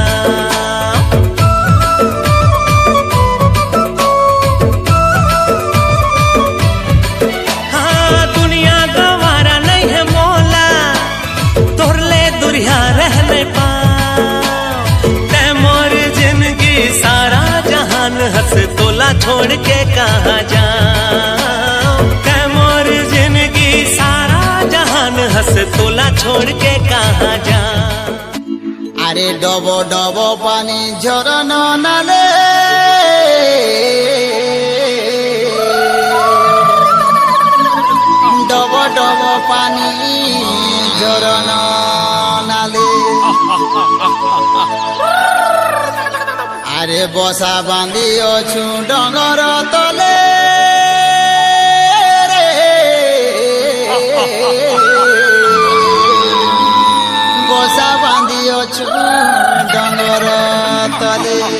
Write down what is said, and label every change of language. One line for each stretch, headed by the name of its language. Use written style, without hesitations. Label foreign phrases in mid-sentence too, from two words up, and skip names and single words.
Chhattisgarhi: हाँ, दुनिया गंवारा नहीं है मोला, तोर ले दुरिया रहने पा, तै मोर जिंदगी सारा जहान हंस तोला छोड़ के कहाँ जा, तै मोर जिंदगी सारा जहान हंस तोला छोड़ के कहाँ जा।
Odia: ଆରେ ଡବ ଡବ ପାଣି ଝରଣ ନାଲେ, ଡବ ଡବ ପାଣି ଝରଣ ନାଲେ, ଆରେ ବସା ବାନ୍ଧି ଅଛୁ ଡଙ୍ଗର ତଳେ ରେ, ବସା ବାନ୍ଧି ଅଛୁ ଡଙ୍ଗର ତଳେ।